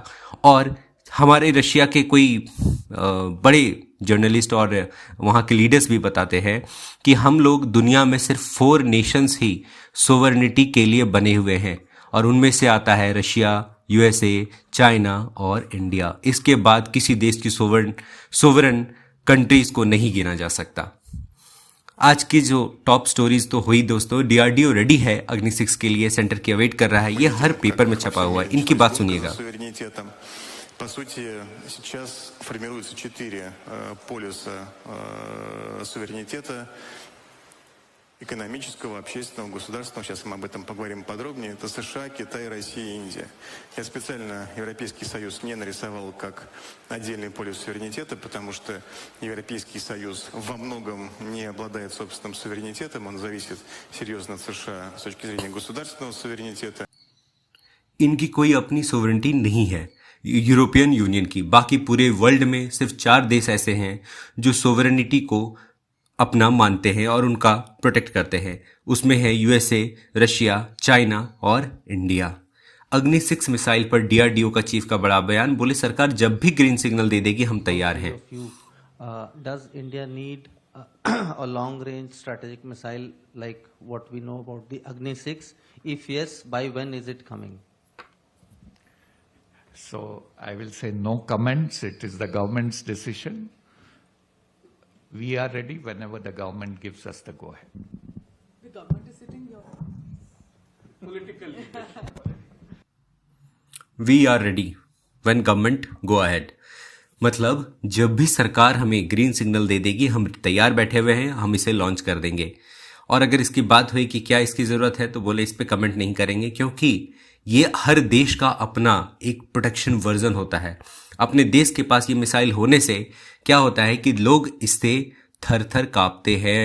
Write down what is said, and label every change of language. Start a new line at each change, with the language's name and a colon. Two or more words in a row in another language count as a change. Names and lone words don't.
Hindi: और हमारे रशिया के कोई बड़े जर्नलिस्ट और वहाँ के लीडर्स भी बताते हैं कि हम लोग दुनिया में सिर्फ 4 नेशंस ही सोवरेनिटी के लिए बने हुए हैं, और उनमें से आता है रशिया, यूएसए, चाइना और इंडिया। इसके बाद किसी देश की
English: sovereign countries
Hindi: को नहीं गिना जा सकता। आज की जो
English: top stories
Hindi: तो हुई दोस्तों, डीआरडीओ रेडी है अग्नि 6 के लिए, सेंटर की अवेट कर रहा है। ये हर पेपर में छपा हुआ है, इनकी बात सुनिएगा।
Russian: По сути, сейчас формируются 4 полюса суверенитета: экономического, общественного, государственного. Сейчас мы об этом поговорим подробнее. Это США, Китай, Россия и Индия. Я специально Европейский Союз не нарисовал как отдельный полюс суверенитета, потому что Европейский Союз во многом не обладает собственным суверенитетом. Он зависит серьезно от США с точки зрения государственного суверенитета.
Hindi: इनकी कोई अपनी सोवरेनिटी नहीं है यूरोपियन यूनियन की। बाकी पूरे वर्ल्ड में सिर्फ 4 देश ऐसे हैं जो सोवरेनिटी को अपना मानते हैं और उनका प्रोटेक्ट करते हैं। उसमें है यूएसए, रशिया, चाइना और इंडिया। अग्नि 6 मिसाइल पर डीआरडीओ का चीफ का बड़ा बयान, बोले सरकार जब भी
English: green signal
Hindi: दे देगी हम तैयार हैं।
English: Does India need a long range strategic missile like what we know about the Agni 6? If yes, by when is it coming? So I will say no comments. It is the government's decision. We are ready whenever the government gives us the go ahead. The government is sitting your political leadership. We are ready when government go ahead.
Hindi: मतलब जब भी सरकार हमें
English: green signal
Hindi: दे देगी हम तैयार बैठे हुए हैं, हम इसे लॉन्च कर देंगे। और अगर इसकी बात हुई कि क्या इसकी जरूरत है, तो बोले इस पे कमेंट नहीं करेंगे, क्योंकि ये हर देश का अपना एक
English: protection version
Hindi: होता है। अपने देश के पास ये मिसाइल होने से क्या होता है कि लोग इससे थर थर कांपते हैं।